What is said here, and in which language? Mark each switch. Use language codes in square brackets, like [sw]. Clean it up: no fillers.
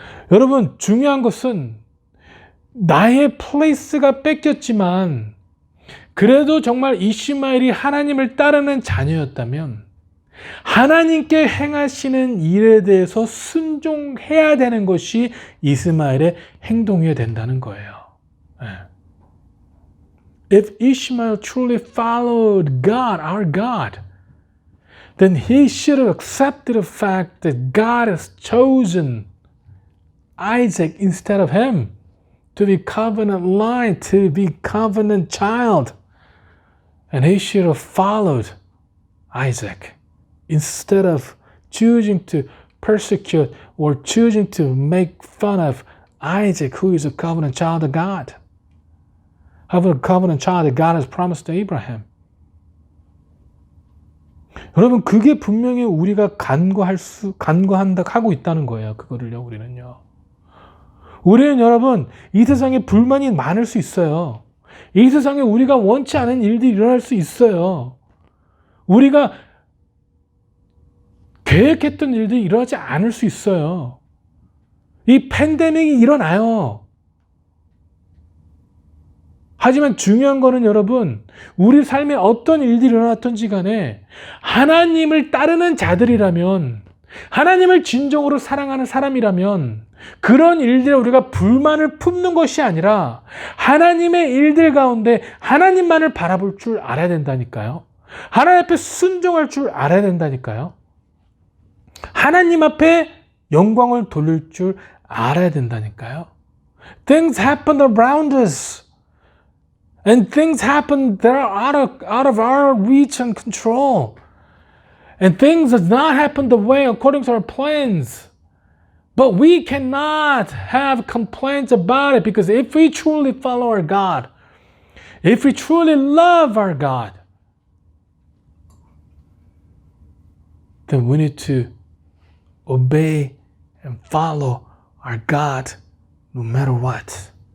[ko] 여러분, 중요한 것은 나의 플레이스가 뺏겼지만 그래도 정말 이시마엘이 하나님을 따르는 자녀였다면 하나님께 행하시는 일에 대해서 순종해야 되는 것이 이스마엘의 행동이어야 된다는 거예요. [en] If Ishmael truly followed God, our God, then he should have accepted the fact that God has chosen Isaac instead of him to be covenant line, to be covenant child. And he should have followed Isaac instead of choosing to persecute or choosing to make fun of Isaac, who is a covenant child of God. Of a covenant child that God has promised to Abraham. [ko] 여러분, 그게 분명히 우리가 하고 있다는 거예요. 그거를요, 우리는요. 우리는 여러분, 이 세상에 불만이 많을 수 있어요. 이 세상에 우리가 원치 않은 일들이 일어날 수 있어요. 우리가 계획했던 일들이 일어나지 않을 수 있어요. 이 팬데믹이 일어나요. 하지만 중요한 거는 여러분, 우리 삶에 어떤 일들이 일어났던지 간에 하나님을 따르는 자들이라면, 하나님을 진정으로 사랑하는 사람이라면 그런 일들에 우리가 불만을 품는 것이 아니라 하나님의 일들 가운데 하나님만을 바라볼 줄 알아야 된다니까요. 하나님 앞에 순종할 줄 알아야 된다니까요. 하나님 앞에 영광을 돌릴 줄 알아야 된다니까요. [en] Things happen around us. And things happen that are out of our reach and control. And things does not happen the way according to our plans. But we cannot have complaints about it, because if we truly follow our God, if we truly love our God, then we need to obey and follow our God no matter what.